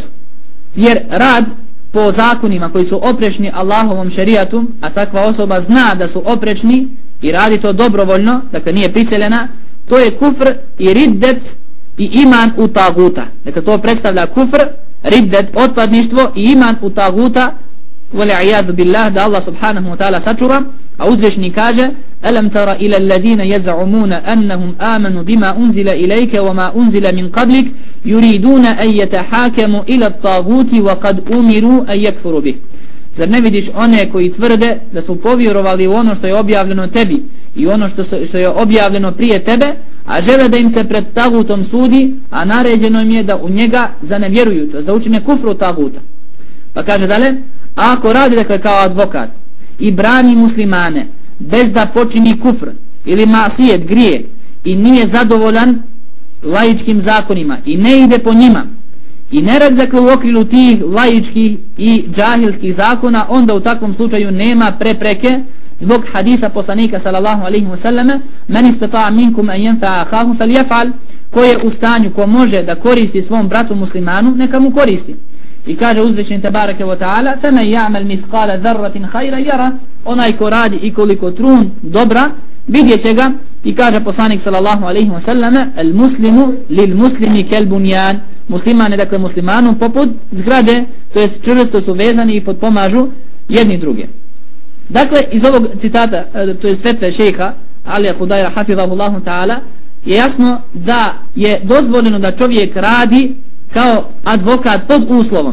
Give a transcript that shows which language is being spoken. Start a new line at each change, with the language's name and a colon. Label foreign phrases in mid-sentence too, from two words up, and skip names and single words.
Bosnian: Jer rad po zakonima koji su oprečni Allahovom šerijatu, a takva osoba zna da su oprečni i radi to dobrovoljno, dakle nije priseljena, to je kufr i riddet i iman u taguta. Dakle to predstavlja kufr, riddet, otpadništvo i iman u taguta,
Arabic: والعياذ بالله,
Bosnian: da Allah
Arabic: سبحانه وتعالى
Bosnian: sačuva. A uzvišni kaže:
Arabic: ألم تر إلى الذين يزعمون أنهم آمنوا بما أنزل إليك وما أنزل من قبلك يريدون أن يتحاكموا إلى الطاغوت وقد أمروا أن يكفروا به.
Bosnian: Zar ne vidiš one koji tvrde da su povjerovali u ono što je objavljeno tebi i ono što je objavljeno prije tebe, a žele da im se pred tagutom sudi, a naređeno im je da u njega zanevjeruju, to jest da učine kufru taguta. Pa kaže dalje: a ako radi, dakle, kao advokat i brani muslimane bez da počini kufr ili masijet, grije, i nije zadovoljan laičkim zakonima i ne ide po njima i ne radi, dakle, u okrilu tih laičkih i džahilskih zakona, onda u takvom slučaju nema prepreke zbog hadisa poslanika
Arabic: صلى الله عليه وسلم: من استطاع منكم أن ينفع أخاه فليفعل,
Bosnian: ko je u stanju, ko može da koristi svom bratu muslimanu, neka mu koristi. I kaže uzvišeni
Arabic: تبارك وتعالى: "فمن يعمل مثقال ذرة خيرا يره",
Bosnian: onaj ko radi i koliko trun dobra, vidjet će ga. I kaže poslanik
Arabic: صلى الله عليه وسلم: "المسلم للمسلم كالبنيان",
Bosnian: musliman je, dakle, muslimanu poput zgrade, to jest čvrsto su vezani i potpomažu jedni druge. Dakle, iz ovog citata, to je fetve šejha Alija Hudajra
Arabic: حفظه الله تعالى,
Bosnian: je jasno da je dozvoljeno da čovjek radi kao advokat pod uslovom.